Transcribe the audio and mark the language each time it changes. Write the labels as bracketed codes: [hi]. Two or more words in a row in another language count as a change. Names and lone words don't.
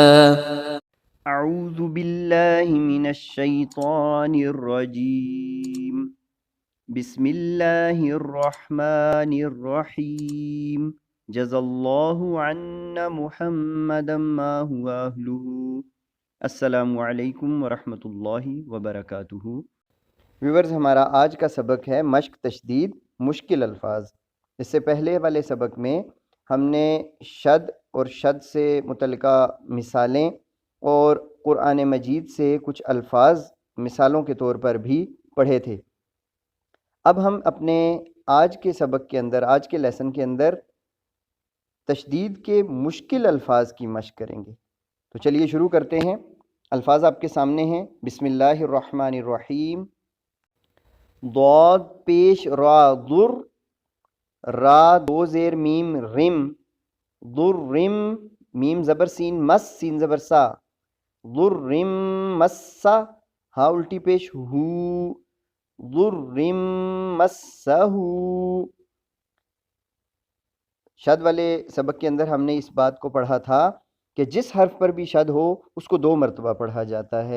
[ar] اعوذ باللہ من الشیطان الرجیم، بسم اللہ الرحمن الرحیم، جزا اللہ عنا محمدا ما هو اہلہ۔ السلام علیکم ورحمۃ اللہ وبرکاتہ۔ [ur] ویورز، ہمارا آج کا سبق ہے مشق تشدید مشکل الفاظ۔ اس سے پہلے والے سبق میں ہم نے شد اور شد سے متعلقہ مثالیں اور قرآن مجید سے کچھ الفاظ مثالوں کے طور پر بھی پڑھے تھے۔ اب ہم اپنے آج کے سبق کے اندر، آج کے لیسن کے اندر تشدید کے مشکل الفاظ کی مشق کریں گے۔ تو چلیے شروع کرتے ہیں۔ الفاظ آپ کے سامنے ہیں۔ [ar] بسم اللہ الرحمن الرحیم۔ [ur] ضاد پیش را، ضر، را دو زیر میم رم، ضرم، میم زبر سین مس، سین زبر سا، ضرم مسا، ہا الٹی پیش ہو، ضرم مسہ۔ شد والے سبق کے اندر ہم نے اس بات کو پڑھا تھا کہ جس حرف پر بھی شد ہو اس کو 2 مرتبہ پڑھا جاتا ہے۔